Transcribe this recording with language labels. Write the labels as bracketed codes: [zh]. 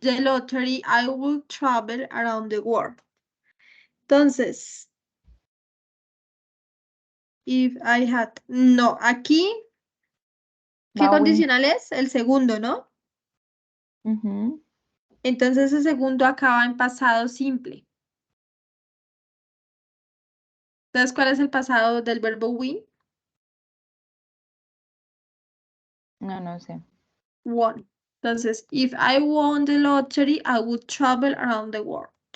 [en] the lottery, I would travel around the world. [es] Entonces, [en] if I had, [es] no, aquí, ¿qué Va win. condicional es? El segundo, ¿no? Entonces el segundo acaba en pasado simple. Entonces, ¿cuál es el pasado del verbo win? No sé. [en] Won. [es] Entonces, [en] if I won the lottery, I would travel around the world.